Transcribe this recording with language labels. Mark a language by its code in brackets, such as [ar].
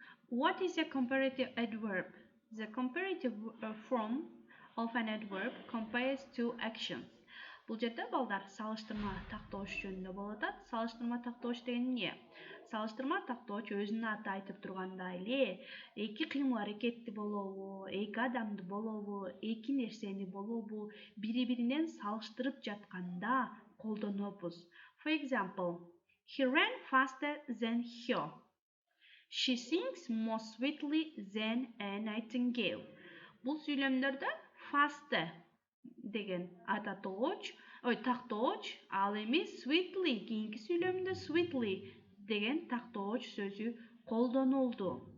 [en] What is a comparative adverb? The comparative form of an adverb compares two actions. [ky] Бул жерде балдар салыштырма тактооч жөнүндө болуп атат. Салыштырма тактооч деген эмне? Салыштырма тактооч өзүнүн аты айтып тургандай эле, эки кыймыл аракетти болобу, эки адамды болобу, эки нерсени болобу, бири-биринен салыштырып жатканда колдонобуз. [en] For example, he ran faster than her. She sings more sweetly than a nightingale. [ky] Бұл сөйлемдерде fast деген ататооч, тактооч, ал эмес sweetly кийинки сөйлемде sweetly деген тактооч сөзү колдонулду.